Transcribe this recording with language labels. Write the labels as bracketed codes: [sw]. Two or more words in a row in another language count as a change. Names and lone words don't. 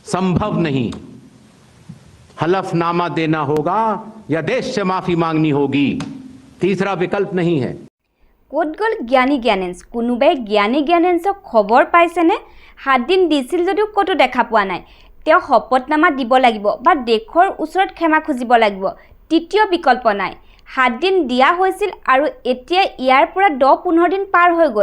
[hi] संभव नहीं। हलफनामा देना होगा या देश से माफी मांगनी होगी, तीसरा विकल्प नहीं है। [as] ক'ত গ'ল জ্ঞানী জ্ঞানেশ? কোনোবাই জ্ঞানী জ্ঞানেশক খবৰ পাইছেনে? 7 দিন দিছিল যদিও ক'তো দেখা পোৱা নাই। তেওঁ শপতনামা দিব লাগিব বা দেশৰ ওচৰত ক্ষমা খুজিব লাগিব, তৃতীয় বিকল্প নাই। 7 দিন দিয়া হৈছিল আৰু এতিয়া ইয়াৰ পৰা 10-15 দিন পাৰ হৈ গ'ল।